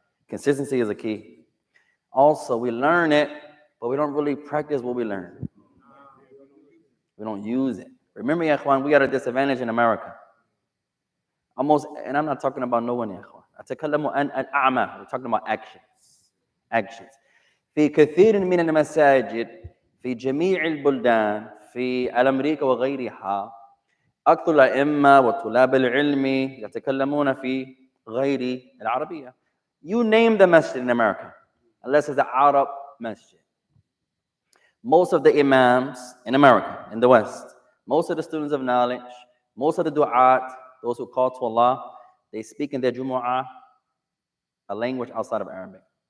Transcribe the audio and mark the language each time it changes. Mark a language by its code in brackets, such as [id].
[en] Consistency is a key. Also, we learn it, but we don't really practice what we learn. We don't use it. Remember, ya ikhwan, we are at a disadvantage in America. Almost, and I'm not talking about no one, ya ikhwan. [ar] أتكلم عن الأعمى. [en] We're talking about actions. Actions. [ar] في كثير من المساجد في جميع البلدان في أمريكا وغيرها أكثر الأئمة وطلاب العلم يتكلمون في غير العربية. [en] You name the masjid in America, unless it's an Arab masjid. Most of the imams in America, in the West, most of the students of knowledge, most of the du'at, those who call to Allah, they speak in their Jumu'ah a language outside of Arabic.